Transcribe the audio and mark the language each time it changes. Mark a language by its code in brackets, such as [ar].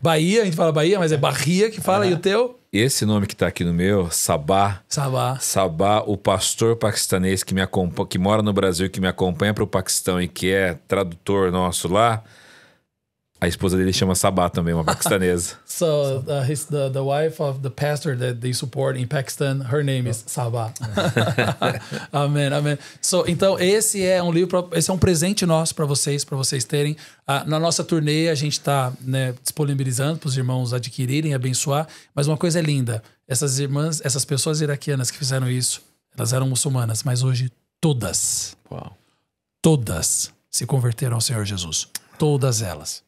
[pt] Bahia, a gente fala Bahia, mas é Bahia que fala, e o teu? Esse nome que está aqui no meu, Sabá. Sabá, o pastor paquistanês que mora no Brasil, que me acompanha para o Paquistão e que é tradutor nosso lá. A esposa dele chama Sabá também, uma paquistanesa. [en] So the wife of the pastor that they support in Pakistan, her name is Sabá. [pt] Amém, amém. Então esse é um livro, esse é um presente nosso para vocês terem. Na nossa turnê a gente está disponibilizando para os irmãos adquirirem, abençoar. Mas uma coisa é linda, essas pessoas iraquianas que fizeram isso, elas eram muçulmanas, mas hoje todas se converteram ao Senhor Jesus. Todas elas.